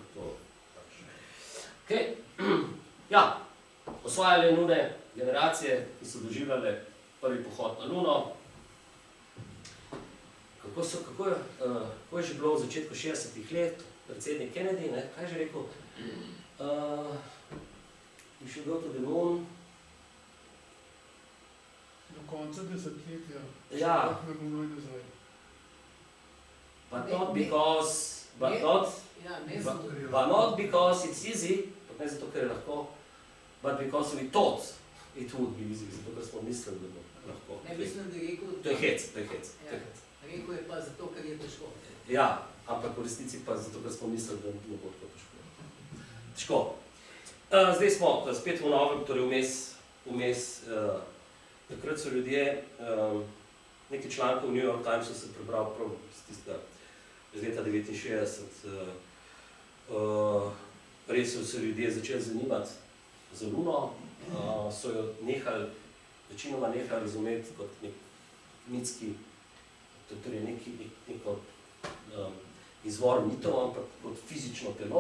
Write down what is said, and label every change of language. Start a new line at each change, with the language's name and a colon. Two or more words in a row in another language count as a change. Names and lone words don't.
Slovenian: Ja, osvajale lune generacije, ki so doživljale prvi pohod na luno. Kako je že bilo v začetku 60-ih let, predsednik Kennedy, kaj je že rekel?
English: We should go to the moon.
Slovenian: Do konca desetletja. Ja. Ne bomo nazaj.
English: But not because it's easy,
Slovenian: ne zato, ker je lahko,
English: but because we thought it would be easy,
Slovenian: zato, ker smo mislili, da bo lahko. Ne, mislim, da je rekel... To je hec. Rekel je pa zato, ker je težko. Ja, ampak v resnici pa zato, ker smo mislili, da ne bo tako težko. Zdaj smo spet v novem, torej vmes, takrat so ljudje, nekaj člankov v New York Timesu sem prebral prav iz leta 1969, res so se ljudje začeli zanimati za luno, so jo večinoma nehali razumeti kot nek mitski, torej neko izvor mitov, ampak kot fizično telo.